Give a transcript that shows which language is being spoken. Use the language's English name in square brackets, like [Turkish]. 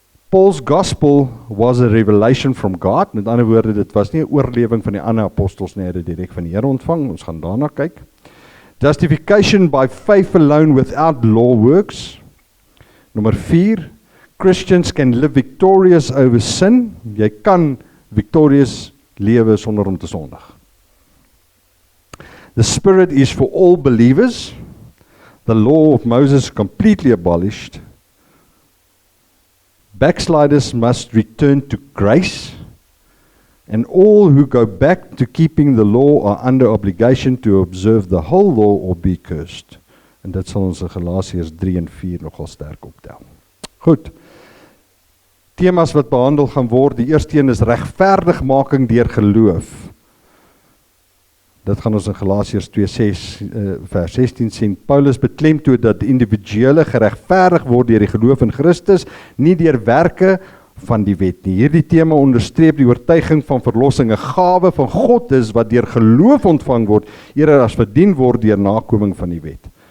[English] Paul's gospel was a revelation from God. [Afrikaans] Met ander woorde, dit was nie 'n oorlewing van die ander apostels nie, hy het dit direk van die Here ontvang. Ons gaan daarna kyk. [English] Justification by faith alone without law works. [Afrikaans] Nommer 4, [English] Christians can live victorious over sin. [Afrikaans] Jy kan victorious lewe sonder om te sondig. [English] The Spirit is for all believers. The law of Moses completely abolished. Backsliders must return to grace, and all who go back to keeping the law are under obligation to observe the whole law or be cursed. [Afrikaans] En dit sal ons in Galasiërs 3 en 4 nogal sterk optel. Goed. Temas wat behandel gaan word, die eerste een is regverdigmaking deur geloof. Dit gaan ons in Galasiërs 2:6 vers 16 sien. Paulus beklemtoon dat individuele geregverdig word deur die geloof in Christus, nie deur werke van die wet nie. Hierdie tema onderstreep die oortuiging van verlossing, 'n gawe van God is wat deur geloof ontvang word, eerder as verdien word deur nakoming van die wet.